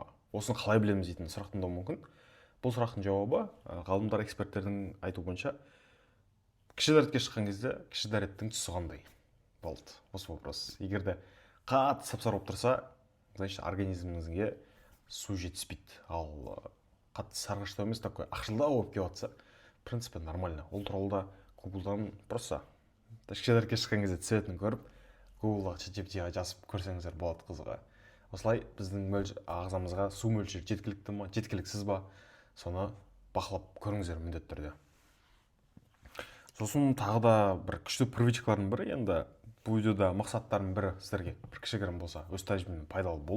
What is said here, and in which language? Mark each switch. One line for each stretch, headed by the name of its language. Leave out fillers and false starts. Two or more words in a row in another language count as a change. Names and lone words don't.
Kazakh: Осыны қалай білеміз дейтін сұрақ туындауы мүмкін. Бұл сұрақтың жауабы ғалымдар, эксперттердің айтуы бойынша кіші дәретке шыққан кезде кіші дәреттің түсі қандай болды. Осы вопрос. Егер де қатты сап-сары болып тұрса, значит организміңізге су жетіспейді. Ал қатты сарғыштау емес, такой ақшылдау болып келіп жатса,
Russian: в принципе нормально.
Kazakh: Ол туралы да Google'дан просто кіші дәретке шыққан кезде цветін көріп, Google'ға ChatGPT-ға жазып көрсеңіздер болады, қызыға. Осылай біздің ағзамызға су мөлшері жеткілікті ма, жеткіліксіз ба, соны бақылап көріңіздер міндетті түрде. Сосын тағы да бір күшті привычкалардың бірі, енді бұл видеода мақсаттардың бірі сіздерге бір кішігірім болса өз тәжірибемнен пайдалы болу.